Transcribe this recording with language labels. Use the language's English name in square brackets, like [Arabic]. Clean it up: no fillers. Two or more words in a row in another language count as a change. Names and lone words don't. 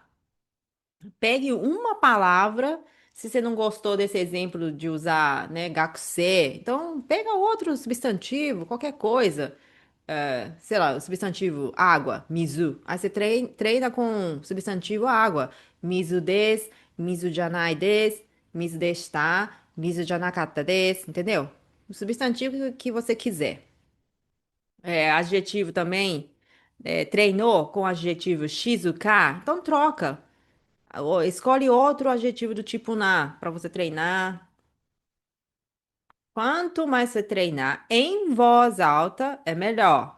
[Portuguese] Pegue uma palavra. Se você não gostou desse exemplo de usar, né, gakusé, então pega outro substantivo, qualquer coisa. sei lá, o substantivo água, mizu. Aí você treina com o substantivo água. [Japanese] 水です、水じゃないです、水でした、水じゃなかったです, entendeu? [Portuguese] O substantivo que você quiser. Adjetivo também. Treinou com o adjetivo shizuka, então troca. Escolhe outro adjetivo do tipo na para você treinar. Quanto mais você treinar em voz alta, é melhor.